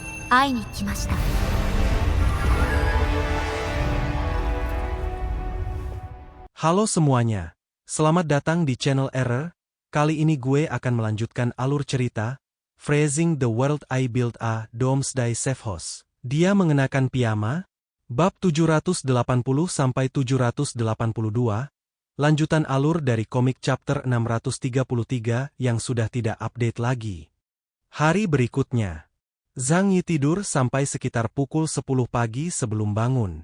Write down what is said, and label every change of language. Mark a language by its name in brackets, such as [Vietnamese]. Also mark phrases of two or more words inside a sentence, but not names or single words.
[Japanese] 会いに来ました。 [Indonesian] Halo semuanya, selamat datang di channel Error. Kali ini gue akan melanjutkan alur cerita, [English] Phrasing the World I Built a Doomsday Safe House. [Indonesian] Dia mengenakan piyama, bab 780-782, lanjutan alur dari komik chapter 633 yang sudah tidak update lagi. Hari berikutnya, Zhang Yi tidur sampai sekitar pukul 10 pagi sebelum bangun.